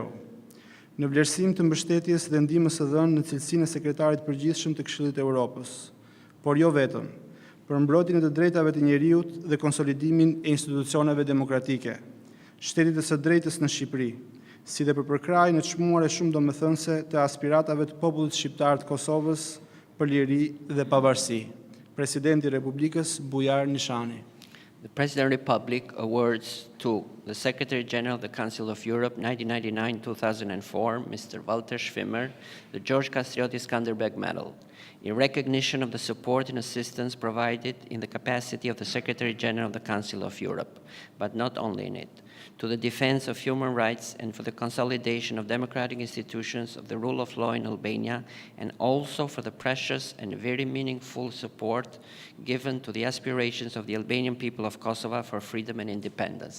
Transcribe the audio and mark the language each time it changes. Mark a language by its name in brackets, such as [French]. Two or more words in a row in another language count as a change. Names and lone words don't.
[Albanian] Në vlerësim të mbështetjes dhe ndihmës së dhënë në cilësinë e Sekretarit Përgjithshëm të Këshillit të Evropës, por jo vetëm, për mbrojtjen e të drejtave të njeriut dhe konsolidimin e institucioneve demokratike, shtetit të së drejtës në Shqipëri, si dhe për përkrajën e çmuar e shumë domethënëse të aspiratave të popullit shqiptar të Kosovës për liri dhe pavarësi. Presidenti I Republikës Gjergj Nishani. [English] The President of the Republic awards to the Secretary General of the Council of Europe 1999-2004, Mr. Walter Schwimmer, the Gjergj Kastrioti Skënderbeu Medal, in recognition of the support and assistance provided in the capacity of the Secretary General of the Council of Europe, but not only in it, to the defense of human rights and for the consolidation of democratic institutions of the rule of law in Albania, and also for the precious and very meaningful support given to the aspirations of the Albanian people of Kosovo for freedom and independence.